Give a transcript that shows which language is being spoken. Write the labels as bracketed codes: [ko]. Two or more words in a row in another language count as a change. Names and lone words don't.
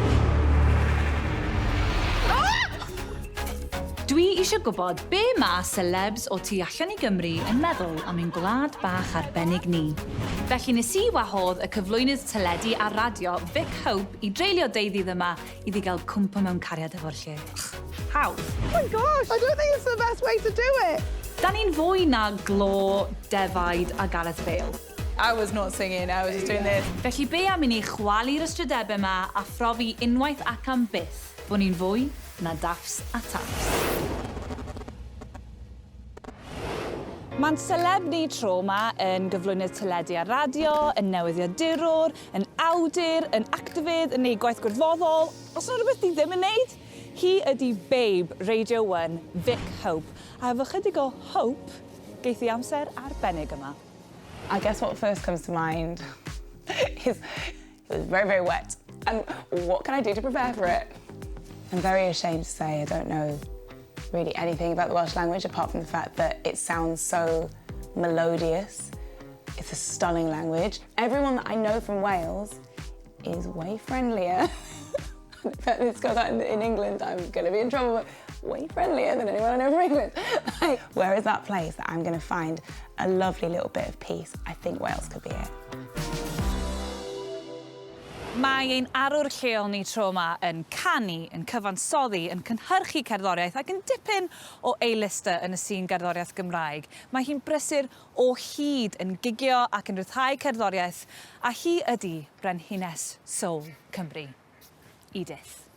[cy] Dwi eisiau gwybod be mae celebs o tu allan i Gymru yn meddwl am ein gwlad bach arbennig ni. Felly nes I wahodd y cyflwynydd teledu a radio Vic Hope I dreulio deuddydd yma iddi gael cwmpo mewn cariad efo'r lle. [en] How? Oh my gosh, I don't think it's the best way to do it. [cy] Da ni'n fwy na glo, defaid a Gareth Bale. [en] I was not singing, I was just doing this. [cy] Felly be am I ni chwalu'r ystrydebau yma a phrofi unwaith ac am byth bod ni'n fwy na daffs a taffs. Mae'n celeb ni tro yma yn gyflwynydd teledu a radio, yn newyddiadurwr, yn awdur, yn actifydd, yn neud gwaith gwrthfoddol. Os yna rhywbeth di ddim yn neud, hi ydi babe Radio 1, Vic Hope. A efo chydig o hope, geith I amser arbennig yma. [en] I guess what first comes to mind is it was very, very wet. And what can I do to prepare for it? I'm very ashamed to say I don't know really anything about the Welsh language apart from the fact that it sounds so melodious. It's a stunning language. Everyone that I know from Wales is way friendlier. If this goes out in England, I'm going to be in trouble, but way friendlier than anyone I know from England. Where is that place that I'm going to find a lovely little bit of peace? I think Wales could be it. [cy] Mae ein arwr lleol ni tro yma yn canu, yn cyfansoddi, yn cynhyrchu cerddoriaeth ac yn dipyn o A-lister yn y sîn gerddoriaeth Gymraeg. Mae hi'n brysur o hyd yn gigio ac yn rhyddhau cerddoriaeth, a hi ydi Brenhines Soul Cymru, Edith.